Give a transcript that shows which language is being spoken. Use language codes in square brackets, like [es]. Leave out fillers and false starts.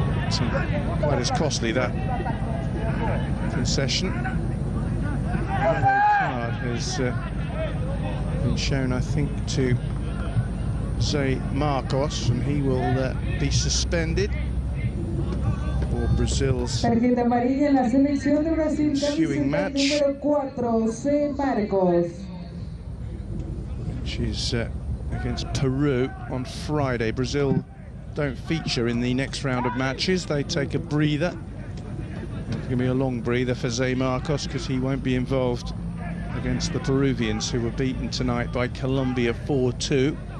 [en] So quite as costly, that concession. Yellow card has been shown, I think, to Zé Marcos, and he will be suspended for Brazil's [es] tarjeta amarilla en la selección de Brasil, [en] ensuing match, [es] número 4, Zé Marcos. [en] which is against Peru on Friday. Brazil don't feature in the next round of matches. They take a breather. It's going to be a long breather for Zé Marcos because he won't be involved against the Peruvians, who were beaten tonight by Colombia 4-2.